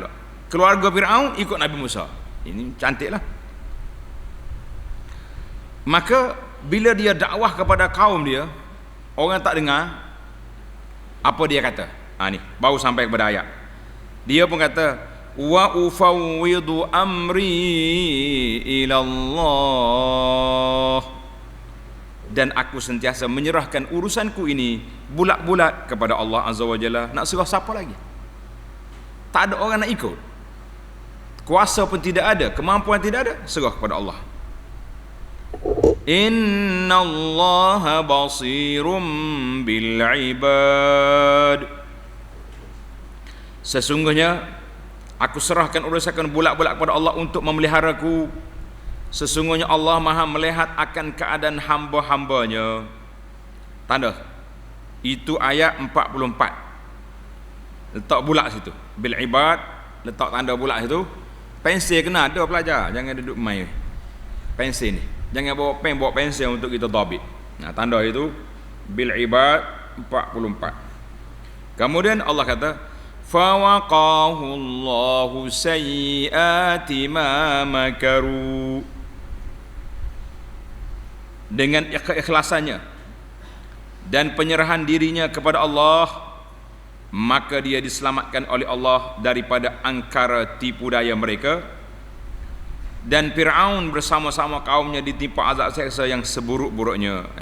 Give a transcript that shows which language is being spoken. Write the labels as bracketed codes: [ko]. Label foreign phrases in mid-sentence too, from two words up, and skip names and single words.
[ms] Keluarga Fir'aun ikut Nabi Musa. Ini cantiklah. Maka bila dia dakwah kepada kaum dia, orang tak dengar, apa dia kata? Ni baru sampai kepada ayat. Dia pun kata, [ar] وأفوض أمري إلى الله, [ms] dan aku sentiasa menyerahkan urusanku ini bulat-bulat kepada Allah [ar] عز وجل. [ms] Nak serah siapa lagi? Tak ada orang nak ikut. Kuasa pun tidak ada, kemampuan tidak ada, serah kepada Allah. [ar] إن الله بصير بالعباد. [ms] Sesungguhnya aku serahkan urusan bulat-bulat kepada Allah untuk memeliharaku. Sesungguhnya Allah Maha melihat akan keadaan hamba-hambanya. Tanda. Itu ayat 44. Letak bulat situ. [ar] بالعباد, [ms] letak tanda bulat situ. Pensel kena ada pelajar, jangan duduk main pensel ni. Jangan bawa pen, bawa pensel untuk kita tabik. Nah, tanda itu [ar] بالعباد [ms] 44. Kemudian Allah kata [ar] فوقاه الله سيئات ما مكروا. [ms] Dengan keikhlasannya dan penyerahan dirinya kepada Allah, maka dia diselamatkan oleh Allah daripada angkara tipu daya mereka, dan Fir'aun bersama-sama kaumnya ditimpa azab seksa yang seburuk-buruknya.